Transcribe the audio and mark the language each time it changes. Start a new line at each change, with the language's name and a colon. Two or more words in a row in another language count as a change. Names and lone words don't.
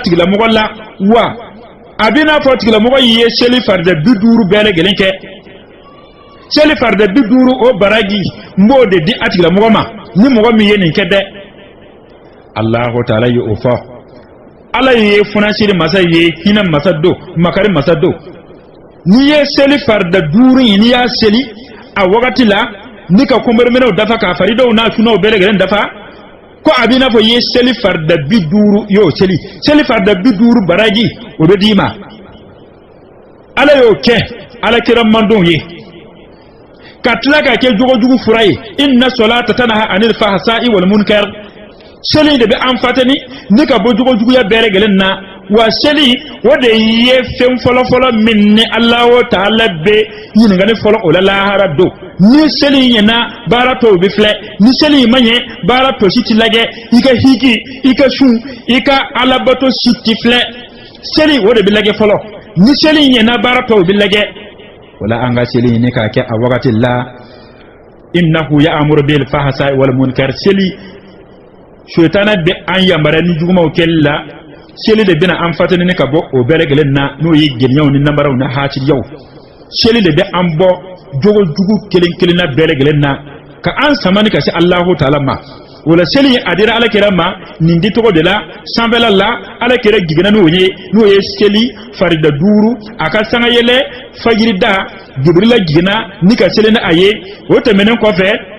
Bambara: tigilamɔgɔ la wa a bɛ n'a fɔ tigilamɔgɔ ye seli farida 50 bɛɛ lajɛlen kɛ seli farida 50 o baraji n b'o de di a tigilamɔgɔ ma ni mɔgɔ min ye nin kɛ dɛ Allahu Ta'ala ye o fɔ ala ye funasiri masa ye hinɛ masa do makari masa do ni ye seli farida 5 in ni y'a seli a wagati la ni ka kunbɛnminɛw dafa ka faridaw n'a sunaw bɛɛ lajɛlen dafa ko a b'i n'a fɔ ye seli farida 50 y'o seli farida 50 baraji o bɛ d'i ma ala y'o kɛ ala kira mandon ye ka tila ka kɛ jogojugu fura ye
Arabic: إن الصلاة تنهى عن الفحشاء والمنكر
Bambara: seli de bɛ an fatani ni ka bɔ jogojuguya bɛɛ lajɛlen na wa seli o de ye fɛn fɔlɔfɔlɔ min ni Allahu Ta'ala bɛ ɲininkali fɔlɔ o la lahara don ni seli ɲɛna baara tɔw bɛ filɛ ni seli ma ɲɛ baara tɔ si tɛ lajɛ i ka higi i ka sun i ka alabato si tɛ filɛ seli o de bɛ lajɛ fɔlɔ ni seli ɲɛna baara tɔw bɛ lajɛ wala an ka seli ɲini k'a kɛ a wagati la innahu
Arabic: يأمر بالفحشاء والمنكر
Bambara: seli shaytana bɛ an yamaruya ni jugumaw kɛli la seli de bɛna an fatani ka bɔ o bɛɛ lajɛlen na n'o ye gɛlɛyaw ni namaraw ni hatiriyaw seli de bɛ an bɔ jogo jugu kelen kelenna bɛɛ lajɛlen na ka an samani ka se Allahu Ta'ala ma wala seli a dira ala kira ma nin di tɔgɔ de la sanfɛla la ala kira jiginna n'o ye seli farida 5 a ka sanga yɛlɛ fajiri da Jibrila jiginna ni ka seli ni a ye o tɛmɛnen kɔfɛ